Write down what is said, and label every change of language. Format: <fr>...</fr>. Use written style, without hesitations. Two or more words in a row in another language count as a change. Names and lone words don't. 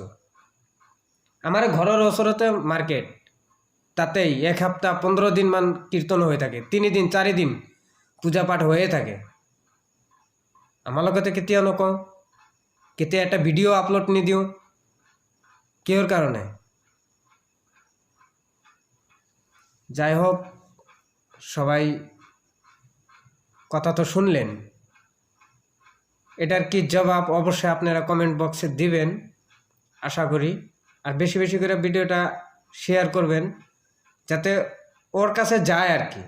<as>আমাৰ ঘৰৰ ওচৰতে মাৰ্কেট, তাতেই 1 সপ্তাহ 15 দিনমান কীৰ্তন হৈ থাকে, 3 দিন 4 দিন পূজা পাঠ হৈয়ে থাকে। আমালোকতে কেতিয়াও নকওঁ, কেতিয়া এটা</as> <en>video upload</en> <as>নিদিওঁ, কিহৰ কাৰণে?</as> <bn>যাই হোক, সবাই কথা তো শুনলেন, এটার কি জবাব অবশ্যই আপনারা কমেন্ট বক্সে দিবেন আশা করি। আর বেশি বেশি করে ভিডিওটা শেয়ার করবেন যাতে ওর কাছে যায় আর কি।</bn>